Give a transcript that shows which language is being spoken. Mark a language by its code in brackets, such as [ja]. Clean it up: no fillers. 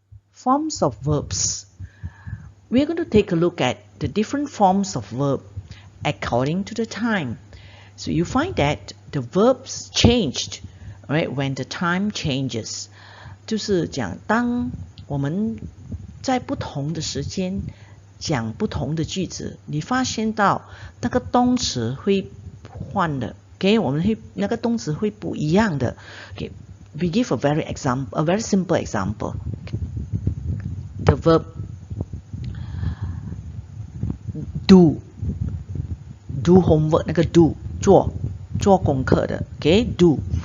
[en] Forms of verbs. We are going to take a look at the different forms of verb according to the time. So you find that the verbs changed, right, when the time changes. [zh] 就是讲当我们在不同的时间讲不同的句子，你发现到那个动词会换的，给我们会那个动词会不一样的。 [en] Okay, we give a very simple example. The verb do homework [zh] 那个 [en] do [zh] 做功课的 [en] ，okay do